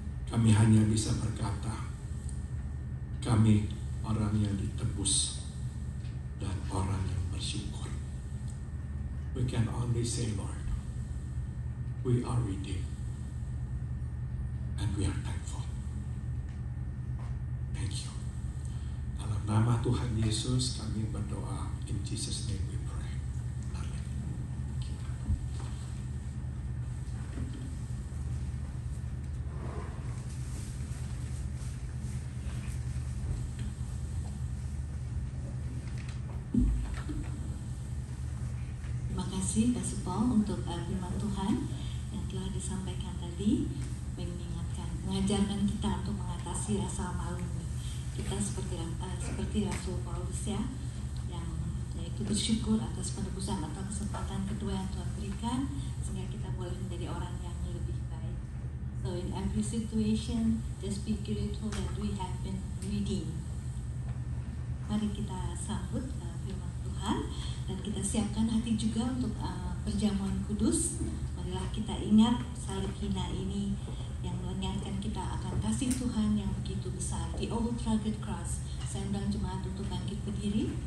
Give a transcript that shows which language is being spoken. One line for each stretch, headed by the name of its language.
Indonesian: Kami hanya bisa berkata, kami orang yang ditebus dan orang yang bersyukur.
English: We can only say, Lord, we are redeemed and we are thankful. Thank you.
Indonesian: nama Tuhan Yesus kami berdoa.
English: In Jesus' name we pray. Amen.
Indonesian: Terima kasih Kak Supong untuk firman Tuhan yang telah disampaikan tadi, mengajarkan kita untuk mengatasi rasa malu. Kita seperti Rasul Paulus ya, yang yaitu bersyukur atas penebusan atau kesempatan kedua yang Tuhan berikan, sehingga kita boleh menjadi orang yang lebih baik.
English: So in every situation, just be grateful that we have been redeemed.
Indonesian: Mari kita sambut firman Tuhan dan kita siapkan hati juga untuk perjamuan kudus. Marilah kita ingat salib hina ini yang mengingatkan kita akan kasih Tuhan yang begitu besar. The old rugged cross. Saya undang jemaat untuk bangkit berdiri.